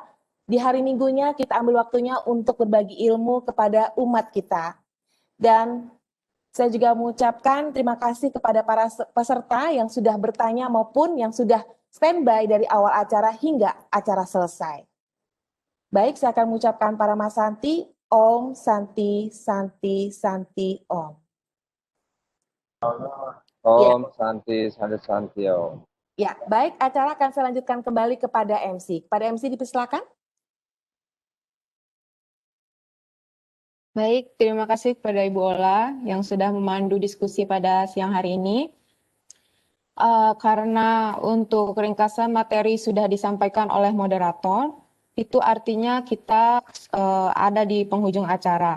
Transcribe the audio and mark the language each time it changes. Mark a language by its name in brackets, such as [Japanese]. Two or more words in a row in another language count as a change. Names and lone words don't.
[Indonesian] Di hari Minggunya kita ambil waktunya untuk berbagi ilmu kepada umat kita. Dan saya juga mengucapkan terima kasih kepada para peserta yang sudah bertanya maupun yang sudah standby dari awal acara hingga acara selesai. Baik, saya akan mengucapkan para Mas Santi, [Sanskrit] Om Santi Santi Santi Om. Om Santi Santi Santi Om. [Indonesian] Ya, baik, acara akan saya lanjutkan kembali kepada MC. Kepada MC dipersilakan. Baik, terima kasih kepada Ibu Ola yang sudah memandu diskusi pada siang hari ini. Karena untuk ringkasan materi sudah disampaikan oleh moderator, itu artinya kita ada di penghujung acara.